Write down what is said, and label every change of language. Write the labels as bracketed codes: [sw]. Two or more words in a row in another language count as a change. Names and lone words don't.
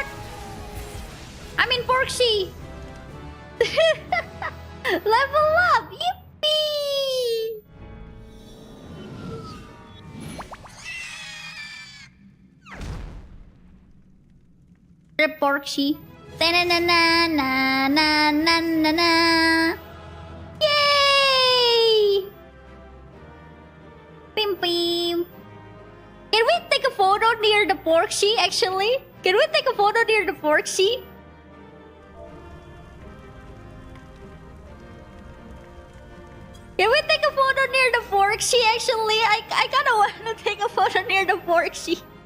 [en] I mean porksy! Level up! Yippee! The porksy. Ta-na-na-na-na-na-na-na. Yay! Pim pim. Can we take a photo near the porksy actually? Can we take a photo near the porksy? Can we take a photo near the porksy actually? I kinda wanna take a photo near the porksy.